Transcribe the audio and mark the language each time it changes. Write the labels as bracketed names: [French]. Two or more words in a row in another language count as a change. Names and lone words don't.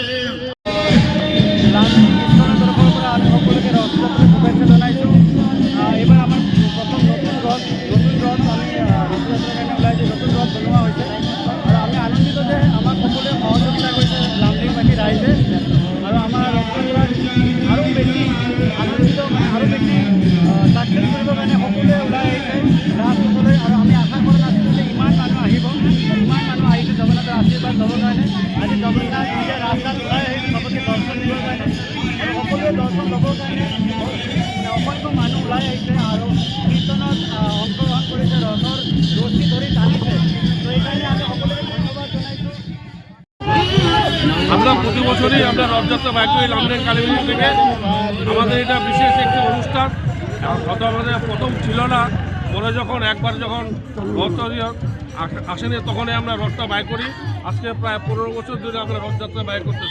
[Assamese] সকলকে রথযাত্রা শুভেচ্ছা জানাইছো। এবার আমার প্রথম নতুন রথ আমি রথযাত্রা ওলাইছি, নতুন রথ বনোৱা হৈছে আৰু আমি আনন্দিত যে আমাক সকলোৱে সহযোগিতা কৰিছে লামনিংবাসী ৰাইজে আৰু আমাৰ ৰথযাত্ৰা আৰু বেছি আনন্দিত আৰু বেছি সাকসেস কৰিবৰ কাৰণে সকলোৱে ওলাই আহিছে ৰাজসকলে। আৰু আমি আশা কৰা নাছিলোঁ যে ইমান মানুহ আহিব, ইমান মানুহ আহিছে জগন্নাথৰ আশীৰ্বাদ ল'বৰ কাৰণে। আজি জগন্নাথ নিজে ৰাস্তাত ওলাই আহিছে চবকে দৰ্শন দিবৰ কাৰণে আৰু সকলোৱে দৰ্শন ল'বৰ কাৰণে অসংখ্য মানুহ ওলাই আহিছে আৰু কীৰ্তনত অংশগ্ৰহণ কৰিছে, ৰথৰ ৰছী ধৰি টানিছে। তো এইকাৰণে আমি সকলোকে ধন্যবাদ জনাইছোঁ। [Bangla] আমরা প্রতি বছরই আমরা রথযাত্রা বাইক করি লামনিং কালীবাড়ি থেকে। আমাদের এটা বিশেষ একটি অনুষ্ঠান। হয়তো আমাদের প্রথম ছিল না, পরে যখন একবার যখন রথ আসেনি তখনই আমরা রথটা বাইক করি। আজকে প্রায় 15 বছর ধরে আমরা রথযাত্রা বাইক করতেছি।